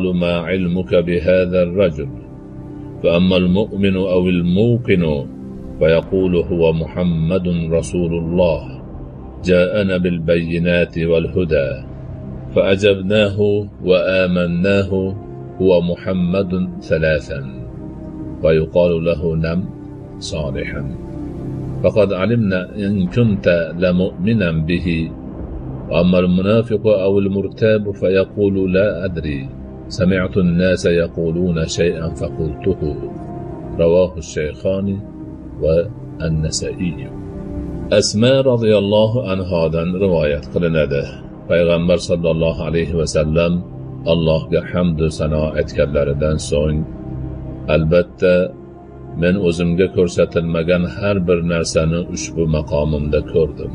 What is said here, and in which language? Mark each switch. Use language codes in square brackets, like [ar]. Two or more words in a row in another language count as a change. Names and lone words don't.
[ar] ما علمك بهذا الرجل فأما المؤمن أو الموقن ويقول هو محمد رسول الله جاءنا بالبينات والهدى فأجبناه وآمناه هو محمد ثلاثا ويقال له نم صالحا فقد علمنا إن كنت لمؤمنا به. وأما المنافق أو المرتاب فيقول لا أدري سمعت الناس يقولون شيئا فقلته. رواه الشيخان والنسائي. [uz] Asma radhiyallohu anhodan rivoyat qilinadi. Payg'ambar [ar] صلى الله عليه وسلم [uz] Allohga hamd va sano aytganlaridan so'ng, albatta men o'zimga ko'rsatilmagan har bir narsani ushbu maqomimda ko'rdim.